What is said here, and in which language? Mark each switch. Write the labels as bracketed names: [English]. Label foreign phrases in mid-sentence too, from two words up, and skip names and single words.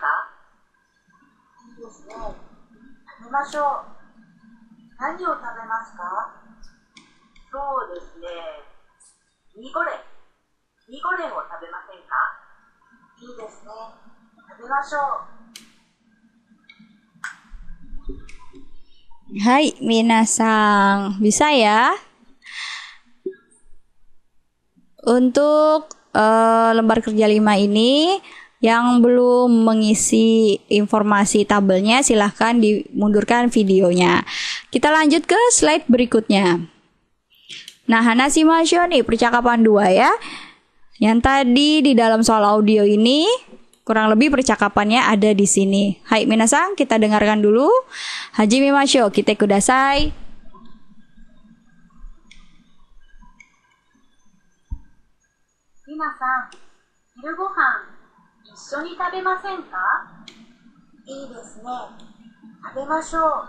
[Japanese] いいですね。食べましょう。何を食べますか？そうですね。ミーゴレンを食べませんか？いいですね。食べましょう。はい、皆さん. [Indonesian] Bisa ya? Untuk lembar kerja 5 ini yang belum mengisi informasi tabelnya silahkan dimundurkan videonya. Kita lanjut ke slide berikutnya. Nah, [Japanese] 話しましょう [Indonesian] nih percakapan 2 ya. Yang tadi di dalam soal audio ini kurang lebih percakapannya ada di sini. [Japanese] はい皆さん, [Indonesian] kita dengarkan dulu. [Japanese] 始めましょう、聞いてください. 皆さん、昼ごはん一緒に食べませんか？いいですね。食べましょう。